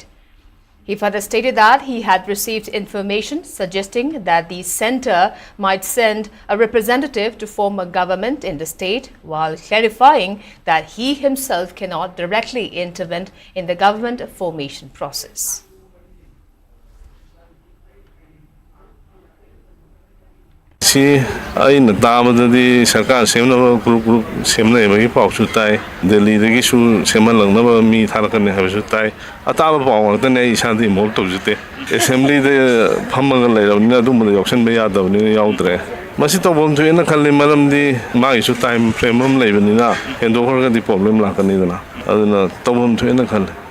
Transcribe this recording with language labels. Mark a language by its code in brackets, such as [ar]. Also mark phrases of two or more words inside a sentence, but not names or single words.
[en] He further stated that he had received information suggesting that the centre might send a representative to form a government in the state, while clarifying that he himself cannot directly intervene in the government formation process. [mni] सी अन ताबदी सरकार सेमनब ग्रुप सेमनबगी पाउसु ताई दिल्ली सेमलंगनब मी थारकने हाबसु ताई अताब पावंगतने इसादी मोब तौजुते असेंबली दे फमंग लेरवनिना दुमद यौसनबे यादवनि याउद्रे मसी तौबम थुएना खल्ले मरमदी मागिसु [en] time frame [mni] हम लेबनिना हेंदोखरगदी प्रॉब्लम लाकनिदना अदुना तौबम थुएना खल्ले